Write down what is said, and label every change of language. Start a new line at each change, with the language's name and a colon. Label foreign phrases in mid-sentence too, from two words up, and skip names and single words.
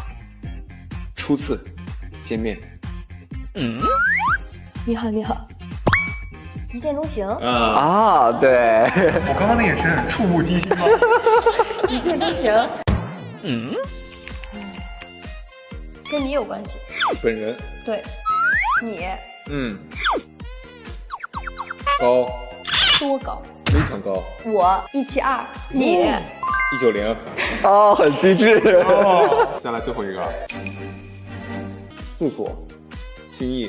Chinese: 初次見面。你好，一見鍾情。對。我剛剛的眼神觸目驚心嗎？一見鍾情。 跟你有關係。本人。对，你。高。多高？非常高。我172，你 190。哦，很机智。哦，再来最后一个。素索，轻易。